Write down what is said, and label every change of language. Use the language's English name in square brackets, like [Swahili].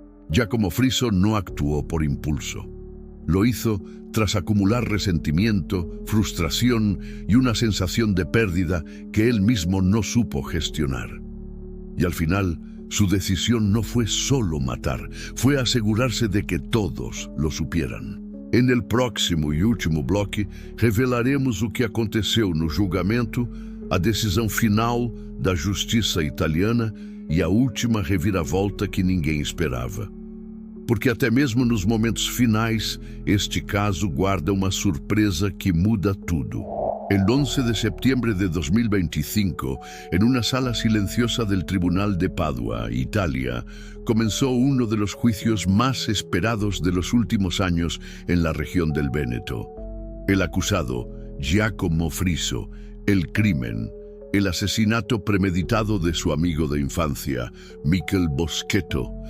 [Spanish] Giacomo Friso no actuó por impulso. Lo hizo tras acumular resentimiento, frustración y una sensación de pérdida que él mismo no supo gestionar. Y al final, su decisión no fue solo matar, fue asegurarse de que todos lo supieran. En el próximo [Portuguese] e último bloque, revelaremos o que aconteceu no julgamento, a decisão final da justiça italiana e a última reviravolta que ninguém esperava. Porque até mesmo nos momentos finais, este caso guarda uma surpresa que muda tudo. [Spanish] El 11 de septiembre de 2025, en una sala silenciosa del Tribunal de Padua, Italia, comenzó uno de los juicios más esperados de los últimos años en la región del Véneto. El acusado, Giacomo Friso, el crimen, el asesinato premeditado de su amigo de infancia, Michael Boschetto.